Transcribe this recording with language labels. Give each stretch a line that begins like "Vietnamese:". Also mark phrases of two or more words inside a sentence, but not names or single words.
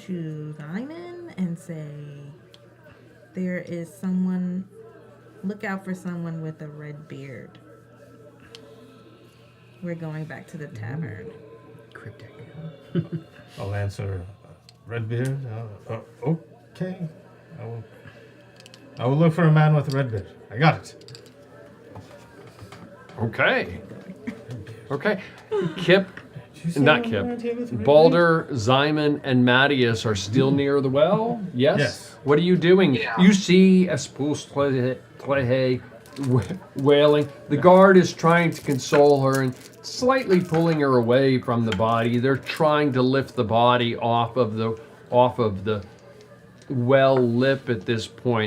English: to Simon and say, there is someone, look out for someone with a red beard. We're going back to the tavern. Cryptic. I'll answer. Redbeard. Okay. I will look for a man with a red beard. I got it. Okay. Kip, not Kip. Balder, Zyman, and Mattias are still near the well? Yes? Yes. What are you doing? Yeah. You see Espus Clehe wailing. The guard is trying to console her and slightly pulling her away from the body. They're trying to lift the body off of the well lip at this point.